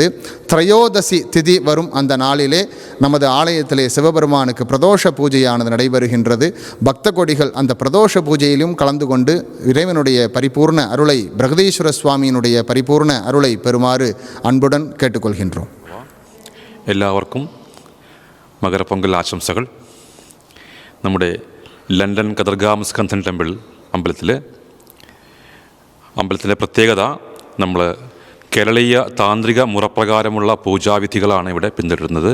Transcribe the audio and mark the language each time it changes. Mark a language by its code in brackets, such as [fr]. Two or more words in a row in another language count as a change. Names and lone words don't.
[ta] திரையோதசி திதி வரும் அந்த நாளிலே நமது ஆலயத்திலே சிவபெருமானுக்கு பிரதோஷ பூஜையானது நடைபெறுகின்றது. பக்த கொடிகள் அந்த பிரதோஷ பூஜையிலும் கலந்து கொண்டு இறைவனுடைய பரிபூர்ண அருளை, பிரகதீஸ்வர சுவாமியினுடைய பரிபூர்ண அருளை பெறுமாறு அன்புடன் கேட்டுக்கொள்கின்றோம். [ml] എല്ലാവർക്കും മകരപ്പൊങ്കൽ ആശംസകൾ. നമ്മുടെ ലണ്ടൻ കതിർഗാമസ്കന്ധൻ ടെമ്പിൾ അമ്പലത്തിലെ പ്രത്യേകത, നമ്മൾ കേരളീയ താന്ത്രിക മുറപ്രകാരമുള്ള പൂജാവിധികളാണ് ഇവിടെ പിന്തുടരുന്നത്.